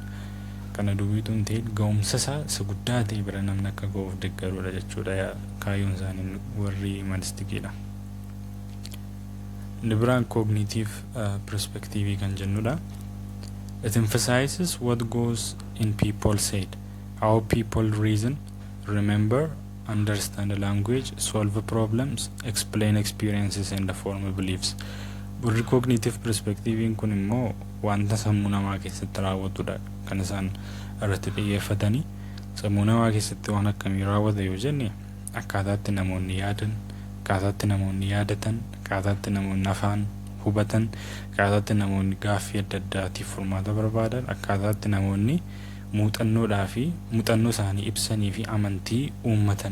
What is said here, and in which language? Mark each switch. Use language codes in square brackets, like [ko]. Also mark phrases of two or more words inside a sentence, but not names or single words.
[om] Kana duwwiituun ta'e ga'umsa isaa isa guddaa ta'e bira namni akka ga'uuf deeggarudha jechuudha kaayyoon isaanii warri humanistikiidha. [en] Liberal cognitive perspective [om] kan jennudha. [en] It emphasizes what goes in people's head, how people reason, remember, understand the language, solve problems, explain experiences and form beliefs. [om] Warri [en] cognitive perspective'n [om] kun immoo wanta sammuu namaa keessatti raawwatudha kan isaan irratti xiyyeeffatanii. Sammuu namaa keessatti waan akkamii raawwata yoo jenne akkaataatti namoonni yaadan, akkaataatti namoonni yaadatan, akkaataatti namoonni afaan hubatan, akkaataatti namoonni gaaffii adda addaatiif furmaata barbaadan, akkaataatti namoonni muuxannoo isaanii ibsanii fi amantii uummatan.